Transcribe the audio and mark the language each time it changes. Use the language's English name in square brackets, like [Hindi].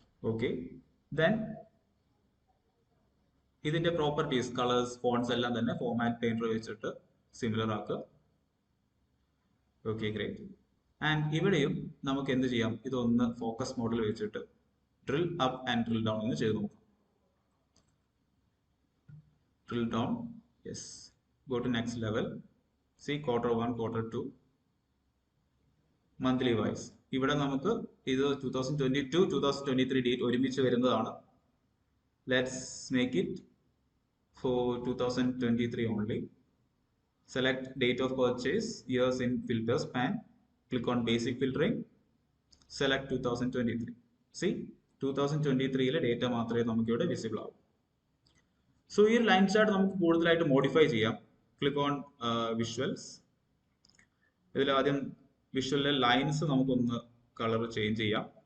[Malayalam] Okay, then ഇതിന്റെ properties, colours, phones എല്ലാം തന്നെ ഫോർമാറ്റ് പെയിന്റർ വെച്ചിട്ട് സിമിലർ ആക്കുക. Okay, great. ആൻഡ് ഇവിടെയും നമുക്ക് എന്ത് ചെയ്യാം, ഇതൊന്ന് ഫോക്കസ് മോഡിൽ വെച്ചിട്ട് drill up and drill down ഒന്ന് ചെയ്ത് നോക്കാം. [English] Drill down, yes, go to next level. See Q1, Q2 monthly wise. [Malayalam] ഇവിടെ നമുക്ക് ഇത് 2022 2023 ഡേറ്റ് ഒരുമിച്ച് വരുന്നതാണ്. [English] Let's make it for 2023 only. Select date of purchase, years in filters pan, click on basic filtering, select 2023. [Malayalam] See 2023 data മാത്രമേ നമുക്ക് ഇവിടെ visible ആവും. So ഈ ലൈൻ ചാർട്ട് നമുക്ക് കൂടുതലായിട്ട് മോഡിഫൈ ചെയ്യാം. [English] Click on visuals. [Malayalam] ഇതിൽ ആദ്യം വിഷ്വലിലെ ലൈൻസ് നമുക്കൊന്ന് കളർ ചേഞ്ച് ചെയ്യാം.